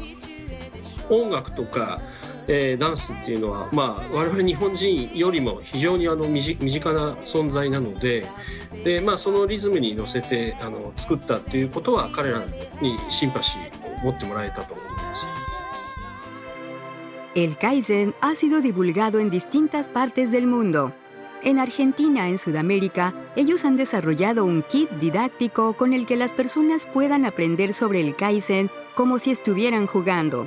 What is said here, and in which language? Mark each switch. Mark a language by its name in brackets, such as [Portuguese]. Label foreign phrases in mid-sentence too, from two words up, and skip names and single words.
[Japanese] 音楽とかダンスっていうのは、我々日本人よりも非常に身近な存在なので、そのリズムに乗せて作ったっていうことは彼らにシンパシーを持ってもらえたと思います。 [Spanish] El Kaizen ha sido divulgado en distintas partes del mundo. En Argentina, en Sudamérica, ellos han desarrollado un kit didáctico con el que las personas puedan aprender sobre el Kaizen como si estuvieran jugando.